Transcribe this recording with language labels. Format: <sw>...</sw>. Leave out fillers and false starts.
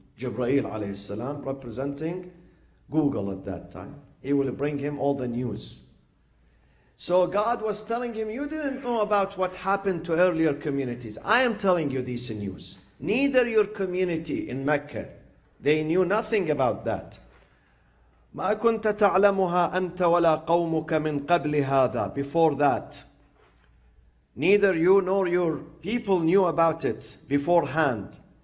<en>Jibreel alayhi salam representing Google at that time. He will bring him all the news. So God was telling him, you didn't know about what happened to earlier communities. I am telling you this news. Neither your community in Mecca, they knew nothing about that.</en> <ar>ما كنت تعلمها أنت ولا قومك من قبل هذا.</ar> <en>Before that, neither you nor your people knew about it beforehand.</en>